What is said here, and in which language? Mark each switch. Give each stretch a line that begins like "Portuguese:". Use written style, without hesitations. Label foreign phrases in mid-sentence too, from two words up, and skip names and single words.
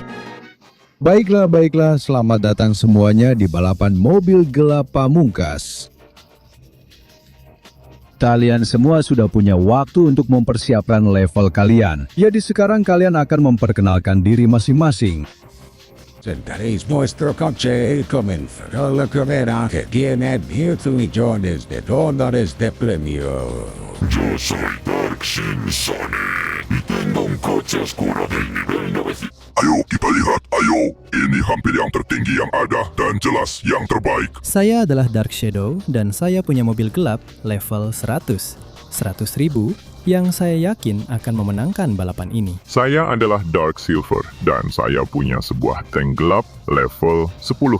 Indonesian: Baiklah, selamat datang semuanya di balapan mobil gelap pamungkas. Kalian semua sudah punya waktu untuk mempersiapkan level kalian. Jadi sekarang kalian akan memperkenalkan diri masing-masing.
Spanish: Tentaréis vuestro coche y comenzará la carrera que tiene abierto millones de dólares de premio. Yo soy Dark Sin Sonic y tengo un coche oscuro del nivel 900.
Indonesian: Ayo kita lihat, ayo. Ini hampir yang tertinggi yang ada dan jelas yang terbaik. Saya adalah Dark Shadow dan saya punya mobil gelap level 100 ribu yang saya yakin akan memenangkan balapan ini. Saya adalah Dark Silver dan saya punya sebuah tank gelap level 10.000.